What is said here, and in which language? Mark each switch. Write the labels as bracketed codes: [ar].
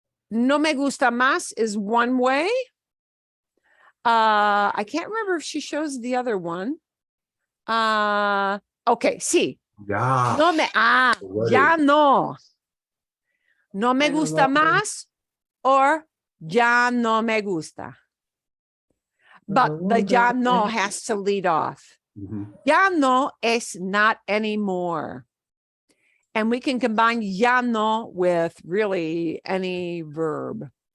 [es] No me gusta más [en] is one way. I can't remember if she shows the other one. Okay, sí. [es] Ya. No me, ya no. No me gusta más or ya no me gusta. [en] But the ya no has to lead off. Ya no es not anymore. And we can combine ya no with really any verb.